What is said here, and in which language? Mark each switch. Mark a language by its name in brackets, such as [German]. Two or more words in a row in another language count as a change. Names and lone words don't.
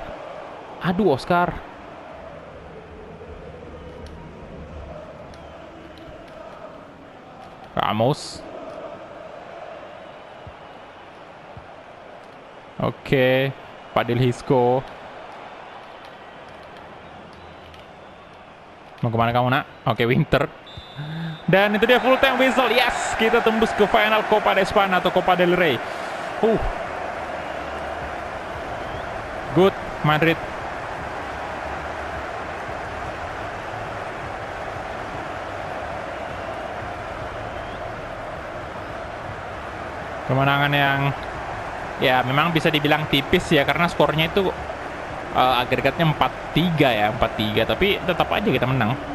[Indonesian] Aduh, Oscar. Ramos. Oke. Fadil Isco. Mau kemana kamu nak? Oke, Winter. Dan itu dia [English] full time whistle. [Indonesian] Yes, kita tembus ke final Copa de España atau Copa del Rey. Good, Madrid. Kemenangan yang ya memang bisa dibilang tipis ya, karena skornya itu agregatnya 4-3 ya, 4-3, tapi tetap aja kita menang.